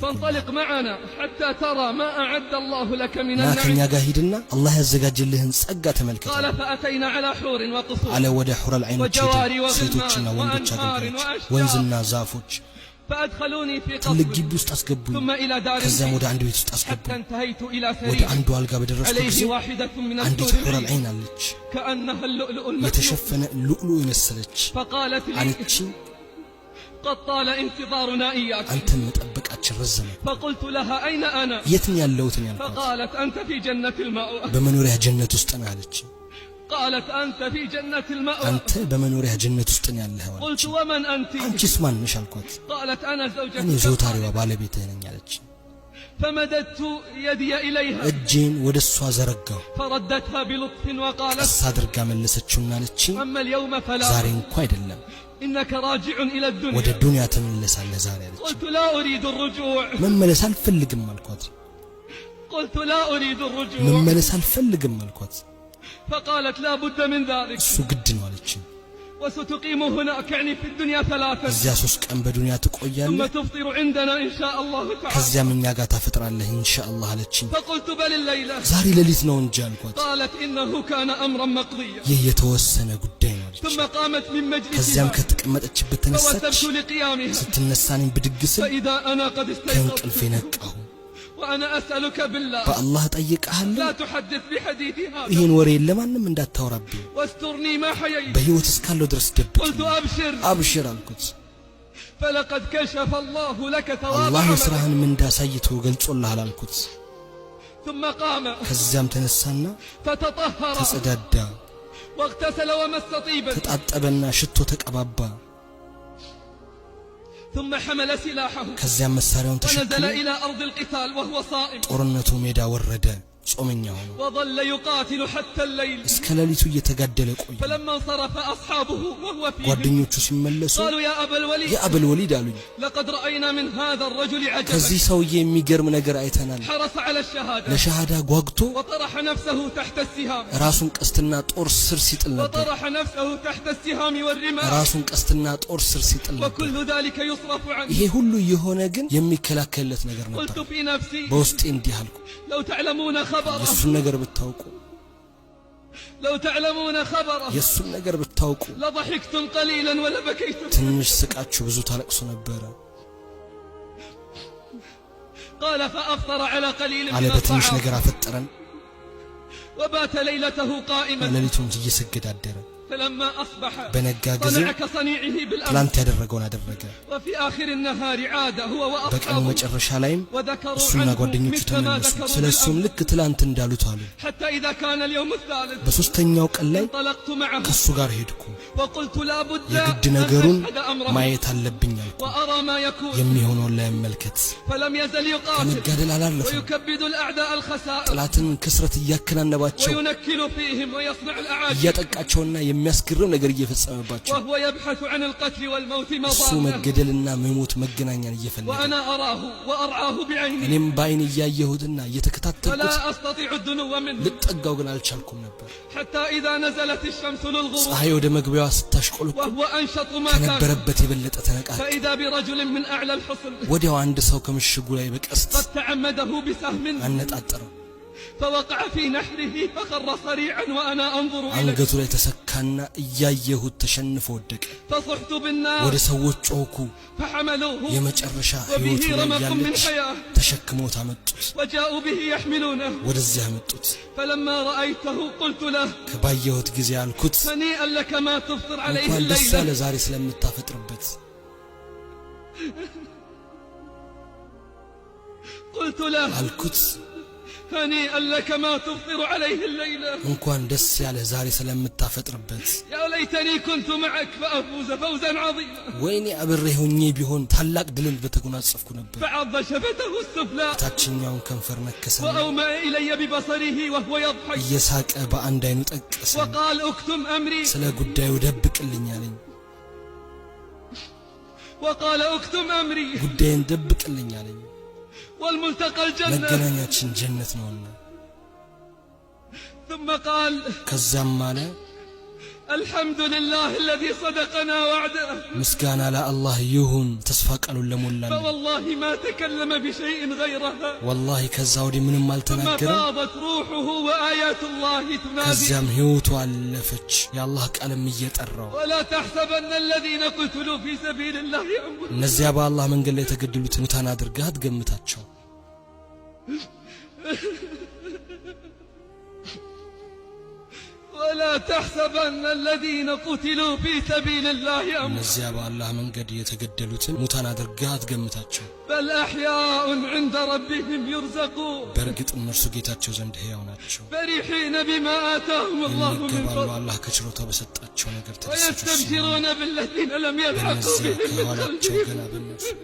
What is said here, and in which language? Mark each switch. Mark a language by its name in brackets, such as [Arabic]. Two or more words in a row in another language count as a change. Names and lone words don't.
[Arabic] فانطلق معنا حتى ترى ما أعد الله لك من [Amharic] ና ከኛ [Arabic] النعيم [Amharic] ጋር ሂድና አላህ ያዘጋጀልህን ጸጋ ተመልከት [Arabic] قال فأتينا على حور وقصور [Amharic] አለ ወደ ሑረል ዐይኖች [Arabic] وجواري [Amharic] ሄድን ሴቶችና [Arabic] وغلمان [Amharic] ወንዶች [Arabic] وأنهار [Amharic] አገልጋዮች [Arabic] وأشجار [Amharic] ወንዝና ዛፎች [Arabic] فأدخلوني في [Amharic] ትልቅ [Arabic] قصر [Amharic] ግቢ ውስጥ አስገቡኝ [Arabic] ثم إلى دار [Amharic] ከዚያም ወደ አንድ ቤት ውስጥ [Arabic] حتى [Amharic] አስገቡኝ [Arabic] انتهيت إلى [Amharic] ወደ [Arabic] سرير [Amharic] አንዱ አልጋ በደረስኩ ጊዜ [Arabic] عليه واحدة من [Amharic] አንዲት [Arabic] الحور [Amharic] ሑረል [Arabic] العين [Amharic] ዐይን አለች [Arabic] كأنها اللؤلؤ المكنون [Amharic] የተሸፈነ ሉዕሉ የመሰለች [Arabic] فقالت لي [Amharic] አለች [Arabic] قد طال انتظارنا إياك [Amharic] አንተን መጠበቃችን ረዘመ [Arabic] فقلت لها أين أنا [Amharic] የት ነው ያለሁት ያልኳት [Arabic] فقالت أنت في جنة المأوى [Amharic] በመኖሪያ ጀነት ውስጥ ነው አለች [Arabic] قالت أنت في جنة المأوى [Amharic] አንተ በመኖሪያ ጀነት ውስጥ ነው ያለኸው አለች [Arabic] قلت ومن أنت [Amharic] አንቺስ ማን ነሽ አልኳት [Arabic] قالت أنا [Amharic] እኔ [Arabic] زوجتك [Amharic] ዘውታሪዋ ባለቤትህ ነኝ አለች [Arabic] فمددت يدي إليها [Amharic] እጄን ወደ እሷ ዘረጋሁ [Arabic] فردتها بلطف وقالت [Amharic] ቀስ አድርጋ መለሰችውና አለች [Arabic] أما اليوم فلا [Amharic] ዛሬ እንኳ አይደለም [Arabic] إنك راجع إلى [Amharic] ወደ [Arabic] الدنيا [Amharic] ዱንያ ተመለሳለህ ዛሬ አለች [Arabic] قلت لا أريد الرجوع [Amharic] መመለስ አልፈልግም አልኳት [Arabic] قلت لا أريد الرجوع. [Amharic] መመለስ አልፈልግም አልኳት። [Arabic] فقالت لا بد من ذلك. [Amharic] እሱ ግድ ነው አለችኝ። [Arabic] وستقيم هناك يعني في الدنيا 3 [Amharic] እዚያ 3 ቀን በዱንያ [Arabic] ثم [Amharic] ትቆያለህ፣ [Arabic] تفطر عندنا إن شاء الله تعالى. [Amharic] ከዚያም እኛ ጋር ታፈጥራለህ [Arabic] إن شاء الله [Amharic] አለችኝ። [Arabic] فقلت بل الليلة. [Amharic] ዛሬ ሌሊት ነው እንጂ አልኳት። [Arabic] قالت إنه كان أمرا مقضيا. [Amharic] ይህ የተወሰነ ጉዳይ ነው አለችኝ። [Arabic] ثم قامت من [Amharic] ከዚያም [Arabic] مجلسها [Amharic] ከተቀመጠችበት ተነሳች። [Arabic] فوثبت لقيامها [Amharic] ስትነሳ እኔም ብድግ ስል [Arabic] فإذا أنا قد [Amharic] ከእንቅልፌ [Arabic] استيقظت [Amharic] ነቃሁ። [Arabic] وأنا أسألك بالله [Amharic] በአላህ ጠይቀሃለሁ [Arabic] لا تحدث بحديثي هذا [Amharic] ይህን ወሬ ለማንም እንዳታወራብኝ፣ [Arabic] واسترني ما حييت. [Amharic] በህይወት እስካለሁ ድረስ ደብቅ። [Arabic] قلت أبشر [Amharic] አብሽር አልኩት። [Arabic] فلقد كشف الله لك ثواب [Amharic] አላህ [Arabic] عملك. [Amharic] የሥራህን ምንዳ አሳይቶ ገልጾልሃል አልኩት። [Arabic] ثم قام [Amharic] ከዚያም ተነሳና [Arabic] فتطهر [Amharic] ተጸዳዳ፣ [Arabic] واغتسل ومس طيبا [Amharic] ተጣጠበና ሽቶ ተቀባባ። [Arabic] ثم حمل سلاحه [Amharic] ከዚያም መሳሪያውን [Arabic] ونزل [Amharic] ተሸክሞ [Arabic] إلى أرض القتال وهو صائم [Amharic] ጦርነቱ ሜዳ ወረደ። ጾመኛ ሆኖ [Arabic] وظل يقاتل حتى الليل. [Amharic] እስከ ሌሊቱ እየተጋደለ ቆየ። [Arabic] فلما انصرف أصحابه وهو فيهم [Amharic] ጓደኞቹ ሲመለሱ [Arabic] قالوا يا أبا الوليد [Amharic] የአበል ወሊድ አሉኝ፣ [Arabic] لقد رأينا من هذا الرجل [Amharic] ከዚህ [Arabic] عجبا [Amharic] ሰውዬ የሚገርም ነገር አይተናል። [Arabic] حرص على الشهادة [Amharic] ለሸሃዳ ጓግቶ [Arabic] وطرح نفسه تحت السهام [Amharic] ራሱን ቀስትና ጦር ስር ሲጥል ነበር። [Arabic] وطرح نفسه تحت السهام والرماح [Amharic] ራሱን ቀስትና ጦር ስር ሲጥል ነበር። [Arabic] وكل ذلك يصرف عنه. [Amharic] ይሄ ሁሉ የሆነ ግን የሚከላከልለት ነገር [Arabic] قلت [Amharic] ነበር። [Arabic] في نفسي [Amharic] በውስጤ እንዲህ አልኩ፣ [Arabic] لو تعلمون خبره [Amharic] የሱን ነገር ብታውቁ፣ [Arabic] لو تعلمون خبره [Amharic] የሱን ነገር ብታውቁ [Arabic] لضحكتم قليلا ولبكيتم. [Amharic] ትንሽ ስቃችሁ ብዙ ታለቅሱ ነበረ [Arabic] قال فأفطر على قليل [Amharic] አለ። [Arabic] من [Amharic] በትንሽ [Arabic] الطعام [Amharic] ነገር አፈጠረን፣ [Arabic] وبات ليلته قائما. [Amharic] ሌሊቱን እየሰገደ አደረ። [Arabic] فلما أصبح [Amharic] በነጋ ጊዜ [Arabic] صنع كصنيعه بالأمس. [Amharic] ትላንት ያደረገውን አደረገ። [Arabic] وفي آخر النهار عاد هو [Amharic] በቀኑ [Arabic] وأصحابه [Amharic] መጨረሻ ላይም [Arabic] وذكروا [Amharic] እሱና [Arabic] عنه [Amharic] ጓደኞቹ [Arabic] مثل ما [Amharic] ተመለሱ፣ [Arabic] ذكروا [Amharic] ስለ እሱም [Arabic] بالأمس. [Amharic] ልክ ትላንት እንዳሉት አሉ። [Arabic] حتى إذا كان اليوم الثالث [Amharic] በሶስተኛው ቀን ላይ [Arabic] انطلقت معه [Amharic] ከሱ ጋር ሄድኩ። [Arabic] وقلت لا بد [Amharic] የግድ [Arabic] أن [Amharic] ነገሩን [Arabic] أشهد أمره [Amharic] ማየት አለብኝ አልኩ። [Arabic] وأرى ما يكون. [Amharic] የሚሆነውን ለመመልከት [Arabic] فلم يزل يقاتل [Amharic] ከመጋደል አላለፈም። [Arabic] ويكبد الأعداء الخسائر [Amharic] ጠላትን ክስረት እያከናነባቸው [Arabic] وينكل فيهم ويصنع الأعاجيب [Amharic] እያጠቃቸውና የሚያስገርም ነገር እየፈጸመባቸው [Arabic] وهو يبحث عن القتل والموت [Amharic] እሱ [Arabic] مضامه. [Amharic] መገደልና መሞት መገናኛን እየፈለገ [Arabic] وأنا أراه وأرعاه بعيني [Amharic] እኔም በአይን እያየሁትና እየተከታተልኩት [Arabic] فلا أستطيع الدنو منه. [Amharic] ልጠጋው ግን አልቻልኩም ነበር። [Arabic] حتى إذا نزلت الشمس للغروب [Amharic] ፀሐይ ወደ መግቢያዋ ስታሽቆለቆል [Arabic] وهو أنشط ما كان [Amharic] ከነበረበት የበለጠ ተነቃቀ። [Arabic] فإذا برجل من أعلى الحصن [Amharic] ወዲያው አንድ ሰው ከምሽጉ ላይ በቀስት [Arabic] قد تعمده بسهم [Amharic] አነጣጠረው። [Arabic] فوقع في نحره فخر صريعا وأنا أنظر إليه. [Amharic] አንገቱ ላይ ተሰካና እያየሁት ተሸንፎ ወደቀ። [Arabic] فصحت بالنار [Amharic] ወደ ሰዎች ጮኩ። [Arabic] فحملوه [Amharic] የመጨረሻ ህይወቱ [Arabic] وبه [Amharic] ላይ [Arabic] رمق من [Amharic] ያለች [Arabic] حياة [Amharic] ተሸክሞት አመጡት። [Arabic] وجاءوا به يحملونه. [Amharic] ወደዚያ አመጡት። [Arabic] فلما رأيته قلت له [Amharic] ከባየሁት ጊዜ አልኩት፣ [Arabic] هنيئا لك ما تفطر عليه [Amharic] እንኳን ደስ [Arabic] الليلة. [Amharic] ያለ ዛሬ ስለምታፈጥርበት። [Arabic] قلت له [Amharic] አልኩት [Arabic] هنيئا لك ما تفطر عليه الليلة. [Amharic] እንኳን ደስ ያለ ዛሬ ስለምታፈጥርበት። [Arabic] يا ليتني كنت معك فأفوز فوزا عظيما. [Amharic] ወይኔ አብሬ ሆኜ ቢሆን ታላቅ ድልን በተጎናጸፍኩ ነበር። [Arabic] فعض شفته السفلى [Amharic] ታችኛውን ከንፈር ነከሰና [Arabic] وأومأ إلي ببصره وهو يضحك [Amharic] እየሳቀ በአንድ አይኑ ጠቀሰ። [Arabic] وقال اكتم أمري [Amharic] ስለ ጉዳዩ ደብቅልኝ አለኝ። [Arabic] وقال اكتم أمري [Amharic] ጉዳይን ደብቅልኝ አለኝ። [Arabic] والملتقى الجنة. [Amharic] መገናኛችን ጀነት ነውና። [Arabic] ثم قال [Amharic] ከዛም አለ [Arabic] الحمد لله الذي صدقنا وعده. [Amharic] ምስጋና ለአላህ ይሁን ተስፋ ቃሉን ለሞላልን። [Arabic] فوالله ما تكلم بشيء غيرها. [Amharic] ወላሂ ከዛ ወዲህ ምንም [Arabic] ثم [Amharic] አልተናገረም። [Arabic] فاضت روحه وآيات الله تنادي. [Amharic] ከዚያም ህይወቱ አለፈች የአላህ ቃልም እየጠራው። [Arabic] ولا تحسبن الذين قتلوا في سبيل الله أموات. [Amharic] እነዚያ በአላህ መንገድ ላይ የተገደሉትን ሙታን አድርገህ አትገምታቸው። [Arabic] ولا تحسبن الذين قتلوا في سبيل الله أموات. [Amharic] እነዚያ በአላህ መንገድ የተገደሉትን ሙታን አድርገህ አትገምታቸው። [Arabic] بل أحياء عند ربهم يرزقون. [Amharic] በእርግጥ እነርሱ ጌታቸው ዘንድ ሕያው ናቸው። [Arabic] فرحين بما آتاهم الله من [Amharic] ይገባሉ [Arabic] فضله. [Amharic] አላህ ከችሮታው በሰጣቸው ነገር ተደሰቱ ሲሆኑ [Arabic] ويستبشرون بالذين لم يلحقوا [Amharic] በእነዚያ [Arabic] بهم من [Amharic] ከኋላቸው [Arabic] خلفهم. [Amharic] ገና በእነርሱ